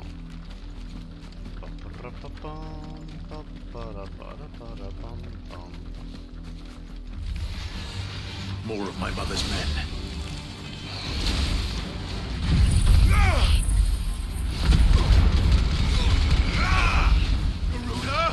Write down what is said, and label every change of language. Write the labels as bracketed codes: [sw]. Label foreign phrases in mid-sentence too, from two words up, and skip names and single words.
[en] Ba ba ra ba bum ba ba ra ba ra ba ra bum bum. More of my mother's men. Garuda!